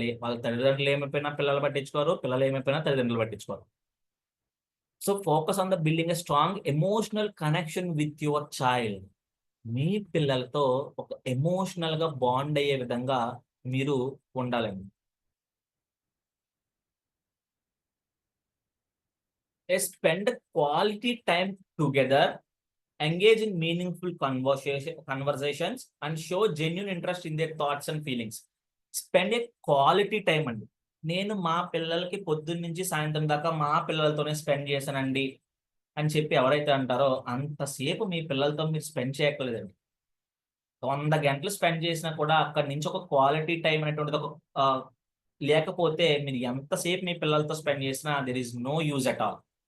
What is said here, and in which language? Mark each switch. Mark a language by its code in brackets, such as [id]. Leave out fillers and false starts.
[te] వాళ్ళ తల్లిదండ్రులు ఏమైపోయినా పిల్లలు పట్టించుకోరు, పిల్లలు ఏమైపోయినా తల్లిదండ్రులు పట్టించుకోరు. [en] So focus on the building a strong emotional connection with your child. [te] మీ పిల్లలతో ఒక ఎమోషనల్ గా బాండ్ అయ్యే విధంగా మీరు ఉండాలండి. [en] Spend quality time together, engage in meaningful conversations and show genuine interest in their thoughts and feelings. Spend a quality time అండి. [te] నేను మా పిల్లలకి పొద్దున్న నుంచి సాయంత్రం దాకా మా పిల్లలతోనే స్పెండ్ చేశానండి అని చెప్పి ఎవరైతే అంటారో అంతసేపు మీ పిల్లలతో మీరు స్పెండ్ చేయక్కర్లేదండి. 100 గంటలు స్పెండ్ చేసినా కూడా అక్కడి నుంచి ఒక క్వాలిటీ టైం అనేటువంటిది లేకపోతే మీరు ఎంతసేపు మీ పిల్లలతో స్పెండ్ చేసినా [en] There is no use at all.